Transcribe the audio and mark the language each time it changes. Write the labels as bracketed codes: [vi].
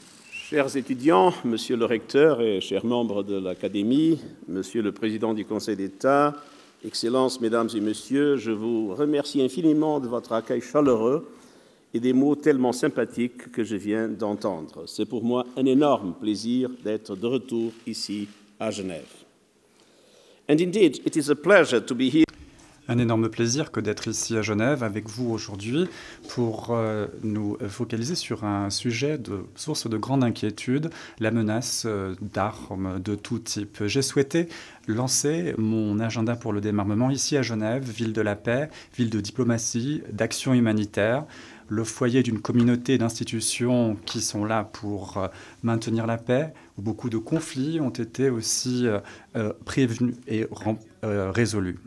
[fr] Chers étudiants, Monsieur le recteur et chers membres de l'Académie, Monsieur le Président du Conseil d'État, Excellences, Mesdames et Messieurs, je vous remercie infiniment de votre accueil chaleureux et des mots tellement sympathiques que je viens d'entendre. C'est pour moi un énorme plaisir d'être de retour ici à Genève. [en] And indeed, it is a pleasure to be here. [fr] Un énorme plaisir que d'être ici à Genève avec vous aujourd'hui pour nous focaliser sur un sujet de source de grande inquiétude, la menace d'armes de tout type. J'ai souhaité lancer mon agenda pour le déarmement ici à Genève, ville de la paix, ville de diplomatie, d'action humanitaire, le foyer d'une communauté d'institutions qui sont là pour maintenir la paix, où beaucoup de conflits ont été aussi prévenus et résolus.